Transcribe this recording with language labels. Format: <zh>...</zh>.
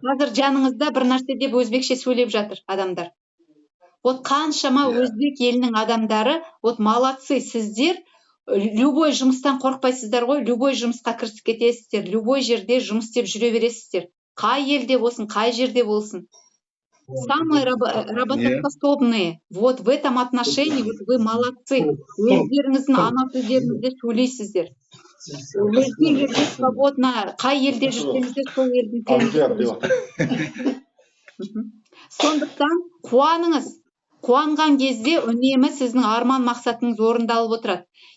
<kk>Қазір жаныңызда бір нәрсе деп өзбекше сөйлеп жатыр адамдар. Вот қаншама өзбек елінің адамдары, вот молодцы, сіздер любой жұмыстан қорықпайсыздар ғой, любой жұмысқа кірісіп кетесіздер, любой жерде жұмыс істеп жүре бересіздер. Қай елде болсын, қай жерде болсын.</kk> <ru>Самые работоспособные. Вот в этом отношении вот вы молодцы.</ru> <kk>Өздеріңіздің ана тілдеріңізде сөйлейсіздер. Өзге елде свободно, қай елде жүрсеңіздер, сол елдің тілінде. Сондықтан қуаныңыз. Қуанған кезде үнемі сіздің арман мақсатыңыз орындалып отырады.</kk>